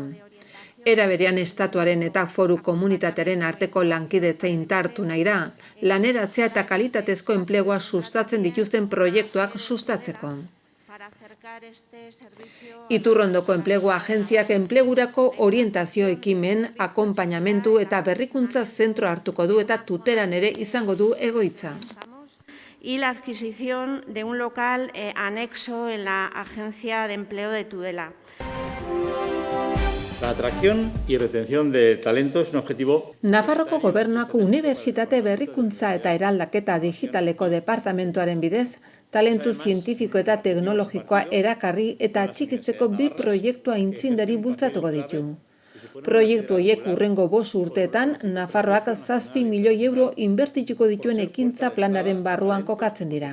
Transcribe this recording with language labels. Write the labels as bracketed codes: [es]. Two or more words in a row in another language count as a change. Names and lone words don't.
[eu] Era berean estatuaren eta foru komunitatearen arteko lankidetza indartu nahi da, laneratzea eta kalitatezko enplegua sustatzen dituzten proiektuak sustatzeko. Iturrondoko enplegu agentziak enplegurako orientazio ekimen, akonpainamentu eta berrikuntza zentro hartuko du eta tuteran ere izango du egoitza. [es] Y la adquisición de un local anexo en la Agencia de Empleo de Tudela. La atracción y retención de talento es un objetivo. [eu] Nafarroko Gobernuak Unibertsitate Berrikuntza eta Eraldaketa Digitaleko departamentuaren bidez, talentu zientifiko eta teknologikoa erakarri eta atxikitzeko 2 proiektu aintzindari bultzatuko ditu. Proiektu horiek hurrengo 5 urteetan Nafarroak 7 milioi euro inbertituko dituen ekintza planaren barruan kokatzen dira.